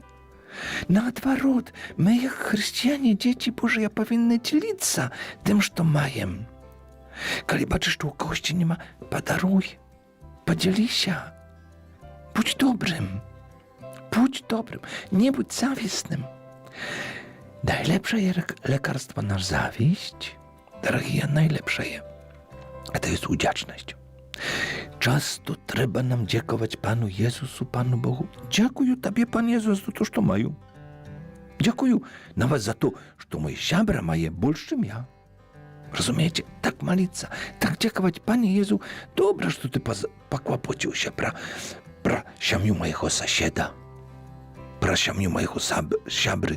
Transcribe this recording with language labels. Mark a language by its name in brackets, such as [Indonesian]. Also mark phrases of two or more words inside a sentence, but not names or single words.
[Ukrainian] Наоборот, ми, як християни, діти Божі, повинні ділитися тим, що маємо. Коли бачиш, що у когось нема, подаруй, поділися. Будь добрим, не будь завистным. [Polish] Najlepsze lekarstwo na zawiść, drogie, najlepsze, to jest wdzięczność. [Ukrainian] Часто треба нам дякувати Пану Єсусу, Пану Богу. Дякую тобі, Пан Єсус, за те, що маю. Дякую навіть за те, що мій сябра має більше, ніж я. Розумієте? Так молитися, так дякувати, Пане Єсу. Добре, що ти поклопотився про сім'ю моєго сусіда, про сім'ю моєго сябри.